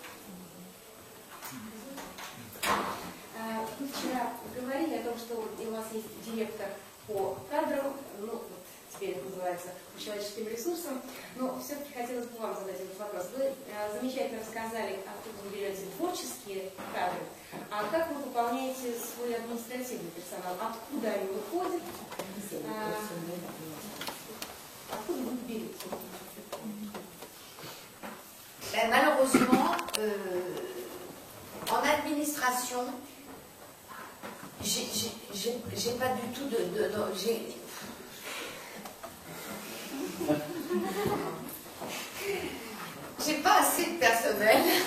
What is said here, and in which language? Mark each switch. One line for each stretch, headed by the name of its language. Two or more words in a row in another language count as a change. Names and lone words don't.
Russian: Вы вчера говорили о том, что у вас есть директор по кадрам, ну, вот теперь это называется по человеческим ресурсам, но все-таки хотелось бы вам задать этот вопрос. Вы замечательно рассказали, откуда вы берете творческие кадры, а как вы выполняете свой административный персонал, откуда они выходят, откуда вы их берете?
French: Malheureusement, en administration, j'ai pas du tout j'ai pas assez de personnel.